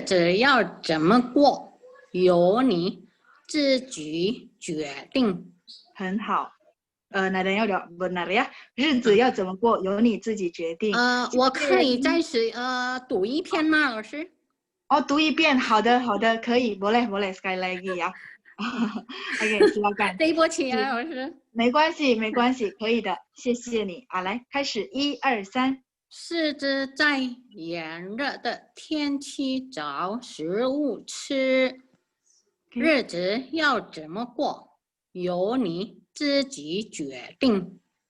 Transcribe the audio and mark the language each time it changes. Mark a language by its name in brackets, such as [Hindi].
[Chinese] 子要怎么过由你自己决定。很好 [Indonesian] nadanya udah benar ya [Chinese] 日子要怎么过由你自己决定我可以再读一遍吗老师读一遍好的可以 [Indonesian] boleh sekali lagi ya Oke, silakan [Chinese] 对不起啊老师没关系可以的谢谢你来开始1、2、3 狮子在炎热的天气找食物吃日子要怎么过由你自己决定